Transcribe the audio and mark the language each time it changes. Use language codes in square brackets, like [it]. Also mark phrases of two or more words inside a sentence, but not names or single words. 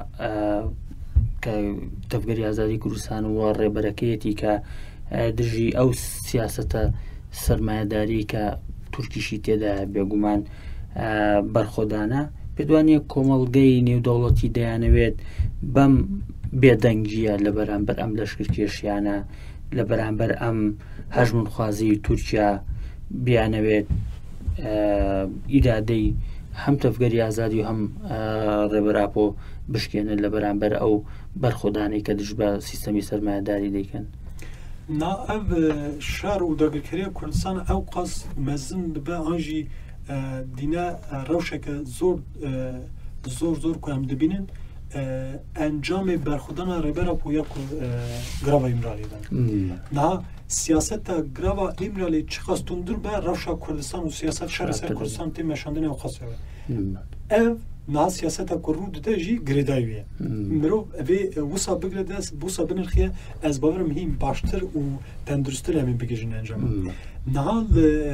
[ckb] کە دەفگەری ئازادی کوردستان و ڕێبەرەکەیەتی کە دژی ئەو سیاسەتە سەرمایەداری کە تورکیشی تێدا بێگومان بەرخۆدانە پێ دوانیە کۆمەڵگەی نێودەوڵەتی دەیانەوێت بەم بێدەنگیە لە بەرامبەر ئەم لەشکرکێشیانە لە بەرامبەر ئەم هەژمونخوازی تورکیا بیانەوێت ئیرادەی هەم تەفگەری ئازادی و هەم ڕێبەراپۆ بشکێنن لە بەرامبەر ئەو بەرخۆدانەی کە دژ بە سیستەمی سەرمایەداری دەیکەن [ku] نا ev şer û dagirkeriya Kurdistan ew qas mezin dibe an jî dîne rewşeke zor ku em dibînin encamê berxwedana rêbera poya ku grava İmralî de niha siyaseta grava İmralî çiqas tundir be rewşa Kurdistan û siyaset şerê ser Kurdistan tê meşandinê ew qas ev niha siyaseta ku rû dide jî girêdayî ye mirov vê wisa bigire dest wisa binirxiye ez bawerim hîn baştir û tendurustir em ê bigihîjin encama niha li